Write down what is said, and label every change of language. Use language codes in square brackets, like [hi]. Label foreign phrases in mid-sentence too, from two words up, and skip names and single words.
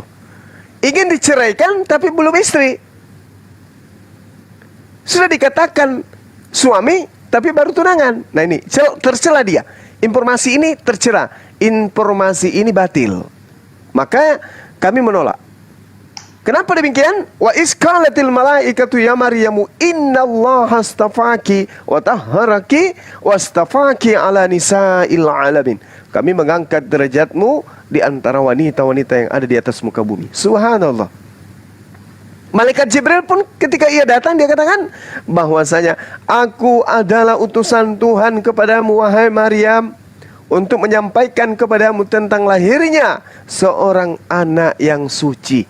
[id] Ingin diceraikan tapi belum istri. Sudah dikatakan suami tapi baru tunangan. Nah ini tercela dia. Informasi ini tercela. Informasi ini batil. Maka kami menolak. Kenapa demikian? [ar] وإذ قالت الملائكة يا مريم إن الله اصطفاك وطهرك واصطفاك على نساء العالمين. [id] Kami mengangkat derajatmu di antara wanita-wanita yang ada di atas muka bumi. Subhanallah. Malaikat Jibril pun ketika ia datang dia katakan bahwasanya aku adalah utusan Tuhan kepadamu wahai Maryam untuk menyampaikan kepadamu tentang lahirnya seorang anak yang suci.